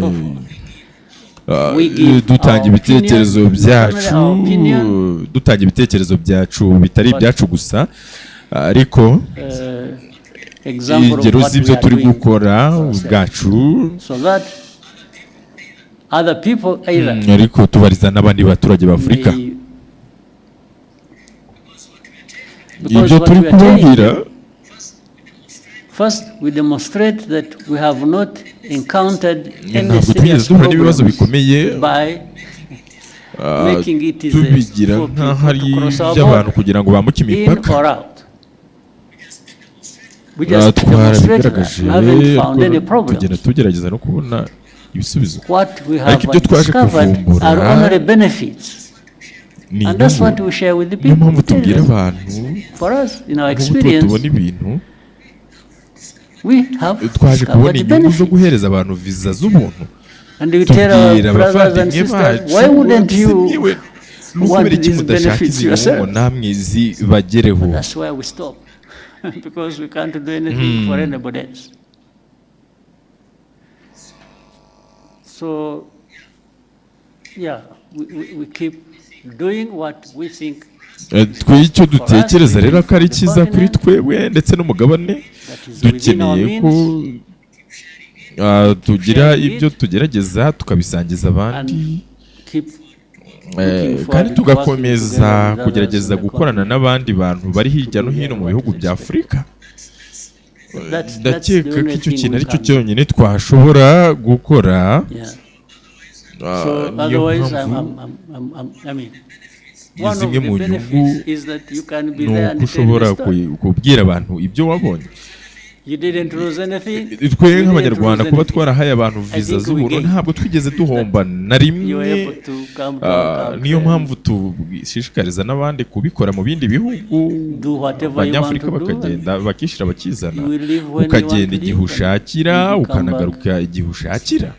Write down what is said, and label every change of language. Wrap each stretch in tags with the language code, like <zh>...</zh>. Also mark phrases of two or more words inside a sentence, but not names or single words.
<rw>dutanga ibitekerezo byacu bitari ibyacu gusa, ariko ingero z'ibyo turi gukora ubwacu, ariko tubariza n'abandi baturage b'Afurika ibyo turi kubabwira.</rw> <en>First, we demonstrate that we have not encountered any</en> <rw>ntabwo</rw> <en>serious</en> <rw>duhura n'ibibazo bikomeye</rw> <en>by making it</en> <rw>tubigira nk'aho ari iby'abantu kugira ngo bambuke imipaka. Twarabigaragaje tugenda tugerageza no kubona ibisubizo, ariko ibyo twaje kuvumbura ni inyungu. Niyo mpamvu tubwira abantu nk'uko tubona ibintu, twaje kubona inyungu zo guhereza abantu viza z'ubuntu. Tubwira abavandimwe bacu, kubera iki mudashaka izi nyungu namwe zibagereho.</rw> <en>Because we can't do anything for anybody else. So, yeah, we keep doing what we think.</en> <rw>Icyo dutekereza rero ko ari cyiza kuri twebwe ndetse n'umugabane, dukeneye ko tugira ibyo tugerageza tukabisangiza abandi, kandi tugakomeza kugerageza gukorana n'abandi bantu bari hirya no hino mu bihugu bya Afurika. Ndakeka ko icyo kintu ari cyo cyonyine twashobora gukora,</rw> <en>So otherwise, I mean, one of the benefits is that you can be there and tell the story.</en> <rw>kubwira abantu ibyo wabonye.</rw> <en>You didn't lose anything.</en> <rw>Twe nk'abanyarwanda kuba twarahaye abantu visa z'ubuntu ntabwo twigeze duhomba na rimwe. Niyo mpamvu tushishikariza n'abandi kubikora mu bindi bihugu. Abanyafurika bakagenda bakishira bakizana, ukagenda igihe ushakira ukanagaruka igihe ushakira.</rw>